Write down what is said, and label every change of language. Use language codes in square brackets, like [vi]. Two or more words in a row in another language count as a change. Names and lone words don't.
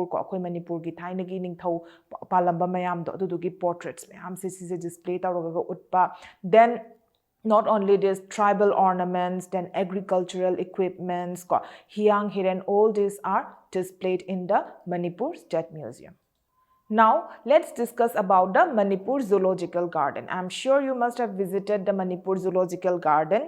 [mni] Ko akhoi Manipur gi thainagi ningthau palamba mayam do adugi portraits mayam se display tawraga utpa. [en] Then not only this, tribal ornaments, then agricultural equipments, hiyang hiren, all these are displayed in the Manipur State Museum. Now, let's discuss about the Manipur Zoological Garden. I'm sure you must have visited the Manipur Zoological Garden.